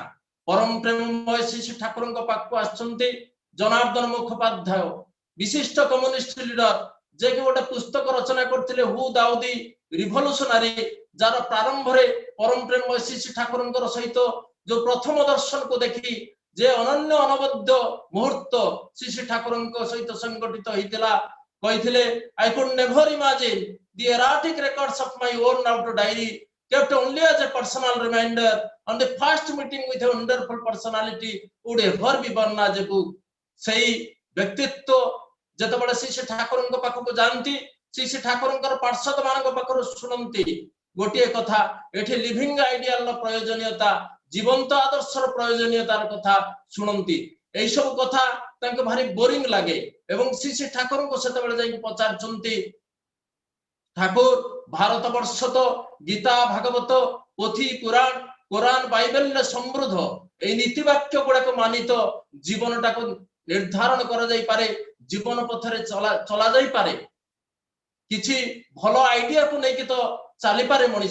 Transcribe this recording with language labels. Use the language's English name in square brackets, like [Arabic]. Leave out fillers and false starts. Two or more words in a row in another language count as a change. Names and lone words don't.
[Odia] ପରମ ପ୍ରେମମୟ ଶ୍ରୀ ଠାକୁରଙ୍କ ପାଖକୁ ଆସିଛନ୍ତି ଜନାର୍ଦ୍ଦନ ମୁଖୋପାଧ୍ୟାୟ, ବିଶିଷ୍ଟ କମ୍ୟୁନିଷ୍ଟ ଲିଡର, ଯେ କି ଗୋଟେ ପୁସ୍ତକ ରଚନା କରିଥିଲେ ହୁ ଦାଉଦି ରିଭଲ୍ୟୁସନାରୀ, ଯାର ପ୍ରାରମ୍ଭରେ ପରମ ପ୍ରେମମୟ ଶ୍ରୀ ଠାକୁରଙ୍କର ସହିତ ଯୋଉ ପ୍ରଥମ ଦର୍ଶନକୁ ଦେଖି ଯେ ଅନନ୍ୟ ଅନବଦ୍ୟ ମୁହୂର୍ତ୍ତ ଶ୍ରୀ ଠାକୁରଙ୍କ ସହିତ ସଂଗଠିତ ହେଇଥିଲା କହିଥିଲେ, [English] I could never imagine the erratic records of my own auto diary kept only as a personal reminder on the first meeting with a wonderful personality would ever be born as a book। [Odia] ସେଇ ବ୍ୟକ୍ତିତ୍ୱ ଯେତେବେଳେ ଶ୍ରୀ ଠାକୁରଙ୍କ ପାଖକୁ ଯାଆନ୍ତି, ଶ୍ରୀ ଠାକୁରଙ୍କର ପାର୍ଷଦ ମାନଙ୍କ ପାଖରୁ ଶୁଣନ୍ତି ଗୋଟିଏ କଥା, ଏଠି [English] living idealର [Odia] ପ୍ରୟୋଜନୀୟତା, ଜୀବନ୍ତ ଆଦର୍ଶର ପ୍ରୟୋଜନୀୟତାର କଥା ଶୁଣନ୍ତି। এই ସବୁ କଥା ତାଙ୍କୁ ଭାରି ବୋରିଂ ଲାଗେ ଏବଂ ଶ୍ରୀ ଠାକୁରଙ୍କୁ ସେତେବେଳେ ଯାଇକି ପଚାରୁଛନ୍ତି, ଠାକୁର ଭାରତ ବର୍ଷ ତ ଗୀତା ଭାଗବତ ପୋଥି ପୁରାଣ କୋରାନ ବାଇବେଲରେ ସମୃଦ୍ଧ, এই ନୀତିବାକ୍ୟ ଗୁଡାକ ମାନିତ ଜୀବନଟାକୁ ନିର୍ଦ୍ଧାରଣ କରାଯାଇପାରେ, ଜୀବନ ପଥରେ ଚଲା ଯାଇପାରେ, କିଛି ଭଲ ଆଇଡିଆକୁ ନେଇକି ତ ଚାଲିପାରେ ମଣିଷ।